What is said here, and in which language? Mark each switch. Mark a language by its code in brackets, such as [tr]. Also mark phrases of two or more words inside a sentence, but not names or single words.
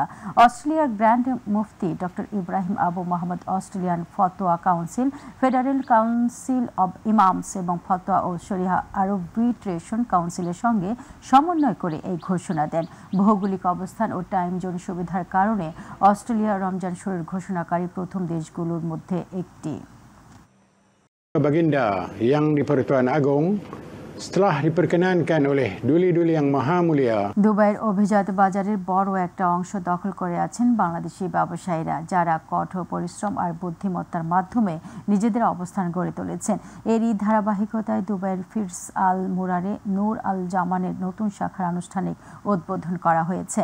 [bn] অস্ট্রেলিয়ার গ্র্যান্ড মুফতি ডক্টর ইব্রাহিম আবু মোহাম্মদ অস্ট্রেলিয়ান ফতোয়া কাউন্সিল, ফেডারেল কাউন্সিল অব ইমামস এবং ফতোয়া ও শরিয়া আরবিট্রেশন কাউন্সিলের সঙ্গে সমন্বয় করে এই ঘোষণা দেন। ভৌগোলিক অবস্থান ও [en] time zone [bn] সুবিধার কারণে অস্ট্রেলিয়া রমজান শুরুর ঘোষণাকারী প্রথম দেশগুলোর মধ্যে একটি। [ms] Baginda yang di-Pertuan Agong setelah diperkenankan oleh duli-duli yang maha mulia. [bn] দুবাইয়ের অভিজাত বাজারের বড় একটা অংশ দখল করে আছেন বাংলাদেশি ব্যবসায়ীরা, যারা কঠোর পরিশ্রম আর বুদ্ধিমত্তার মাধ্যমে নিজেদের অবস্থান গড়ে তুলেছেন। এরই ধারাবাহিকতায় দুবাইয়ের ফিরস আল মুরারে নূর আল জামানের নতুন শাখার আনুষ্ঠানিক উদ্বোধন করা হয়েছে।